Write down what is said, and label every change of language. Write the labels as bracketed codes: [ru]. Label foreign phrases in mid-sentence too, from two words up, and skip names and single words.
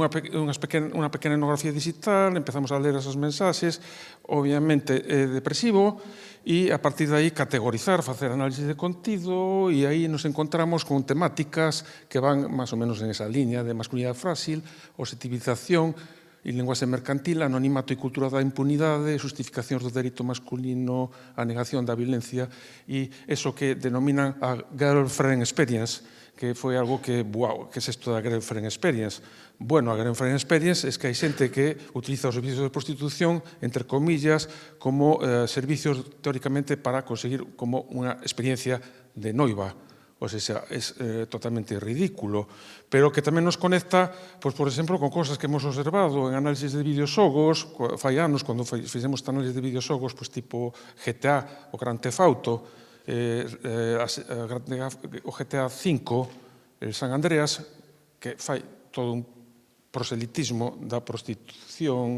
[gl] unha pequena etnografía digital, empezamos a ler esas mensaxes, obviamente depresivo, e a partir de aí categorizar, facer análisis de contido, e aí nos encontramos con temáticas que van máis ou menos en esa liña de masculinidade frágil, objetivización e linguaxe mercantil, anonimato e cultura da impunidade, justificacións do dereito masculino, a negación da violencia e eso que denominan a [en] girlfriend experience, [gl] que foi algo que, wow, que é isto da [en] girlfriend experience? [gl] Bueno, a [en] girlfriend experience [gl] é que hai xente que utiliza os servicios de prostitución, entre comillas, como servicios teóricamente para conseguir como unha experiencia de noiva. O sea, é totalmente ridículo, pero que tamén nos conecta, pois, por exemplo, con [es] cosas que hemos observado [gl] en análisis de videoxogos, fai anos, cando fixemos análisis de videoxogos, pois, tipo GTA, o Grand Theft Auto, o GTA V, el San Andreas, que fai todo un proselitismo da prostitución.